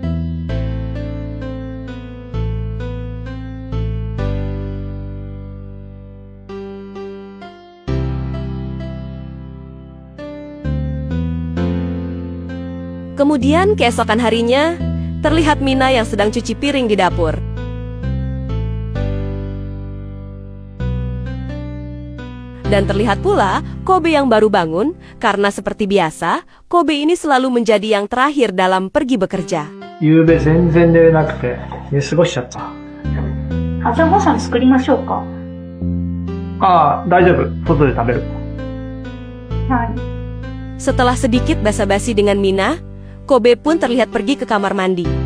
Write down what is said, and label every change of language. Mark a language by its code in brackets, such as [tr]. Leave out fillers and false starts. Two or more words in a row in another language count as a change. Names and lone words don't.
[id] Kemudian keesokan harinya, terlihat Mina yang sedang cuci piring di dapur. Dan terlihat pula Kobe yang baru bangun, karena seperti biasa, Kobe ini selalu menjadi yang terakhir dalam pergi bekerja. [ja] 夕べ全然寝れなくて寝過ごしちゃった。朝ごはん作りましょうか。ああ、大丈夫。外で食べる。はい。 [id] Setelah sedikit basa-basi dengan Mina, Kobe pun terlihat pergi ke kamar mandi.